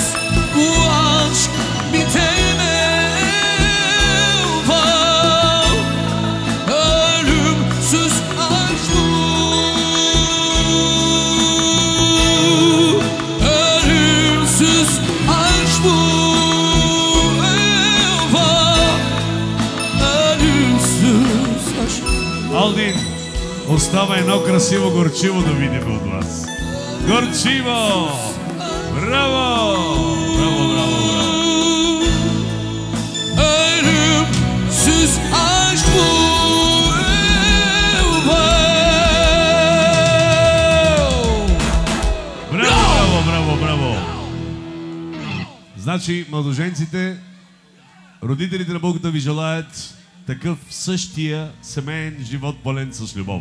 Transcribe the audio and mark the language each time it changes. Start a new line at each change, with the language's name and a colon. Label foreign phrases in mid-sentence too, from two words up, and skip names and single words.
Turkish: Bu aşk biter mi? Ölümsüz aşk bu. Ölümsüz aşk bu.
Bulgarian: Алдин, остава едно красиво горчиво да видим от вас. Горчиво! Браво! Браво, браво, браво!
Turkish: Ölümsüz aşk bu.
Bulgarian: Браво, браво, браво, браво! Значи, младоженците, родителите на Богата ви желаят такъв същия семейен живот, пълен с любов.